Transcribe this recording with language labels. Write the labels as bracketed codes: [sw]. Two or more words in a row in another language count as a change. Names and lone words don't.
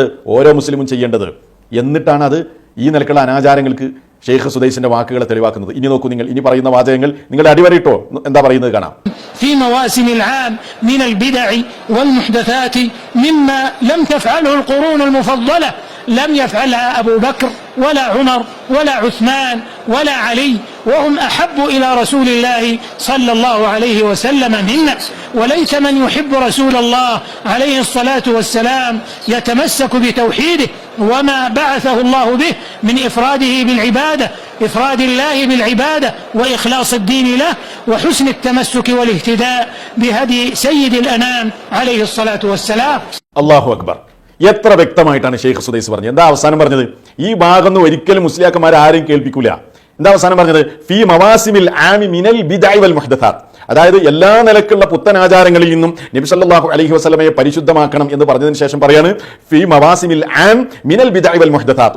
[ml] ഓരോ മുസ്ലിമും ചെയ്യേണ്ടത്. എന്നിട്ടാണ് അത് ഈ നിലക്കുള്ള അനാചാരങ്ങൾക്ക് ഷെയ്ഖ് സുദൈസിന്റെ വാക്കുകളെ തെളിവാക്കുന്നത്. ഇനി നോക്കൂ നിങ്ങൾ, ഇനി പറയുന്ന വാചകങ്ങൾ നിങ്ങളുടെ അടിവരയിട്ടോ എന്താ പറയുന്നത് കാണാം. [ar] في مواسم العام من البدع والمحدثات مما لم تفعله القرون المفضلة لم يفعلها أبو بكر ولا عمر ولا عثمان ولا علي، وهم أحب إلى رسول الله صلى الله عليه وسلم منا. وليس من يحب رسول الله عليه الصلاة والسلام يتمسك بتوحيده وما بعثه الله به من إفراده بالعبادة، إفراد الله بالعبادة وإخلاص الدين له وحسن التمسك والاهتداء بهدي سيد الأنام عليه الصلاة والسلام. الله أكبر. [ml] എത്ര വ്യക്തമായിട്ടാണ് ഷെയ്ഖ് സുദൈസ് പറഞ്ഞത്. എന്താ അവസാനം പറഞ്ഞത്? ഈ ഭാഗം ഒരിക്കലും മുസ്ലിയാക്കന്മാർ ആരെയും കേൾപ്പിക്കൂല. എന്താ അവസാനം പറഞ്ഞത്? [ar] في مواسم العام من البدع والمحدثات. [ml] അതായത് എല്ലാ നിലക്കുള്ള പുത്തനാചാരങ്ങളിൽ നിന്നും നബി [ar] صلى الله عليه وسلم [ml] പരിശുദ്ധമാക്കണം എന്ന് പറഞ്ഞതിന് ശേഷം പറയാണ് [ar] في مواسم العام من البدع والمحدثات.